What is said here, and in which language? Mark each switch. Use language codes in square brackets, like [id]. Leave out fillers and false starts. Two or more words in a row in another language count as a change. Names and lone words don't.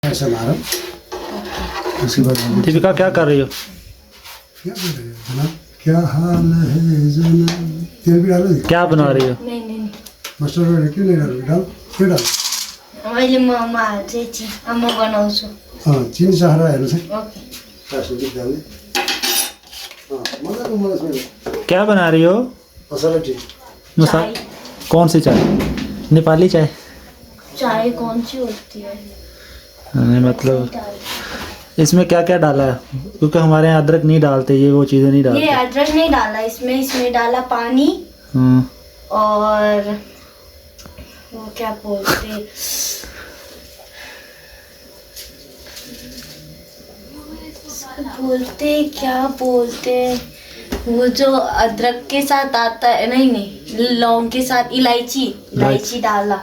[hi] ऐसा मारो। उसके बाद दीपिका क्या कर रही हो? क्या कर रहे हो जनाब? क्या हाल है जनाब? तेल भी डालो। क्या बना रही हो? नहीं [en] mustard oil [hi] क्यों नहीं डालो? डाल क्यों डाल? [ne] मैले ममा चाहिँ म बनाउँछु। चिनी सहारा हेर्नुहोस् है। ओके प्लास्टिक डाल्ने। मजाको मलाई [hi] क्या बना रही हो? मसाला टी। चाय कौन सी चाय? नेपाली चाय? चाय कौन सी होती है? मतलब इसमें क्या क्या डाला है? क्योंकि हमारे यहाँ अदरक नहीं डालते, ये वो चीज़ें नहीं ये डालते। अदरक नहीं डाला इसमें डाला पानी और वो क्या बोलते क्या बोलते वो जो अदरक के साथ आता है, नहीं लौंग के साथ इलायची डाला।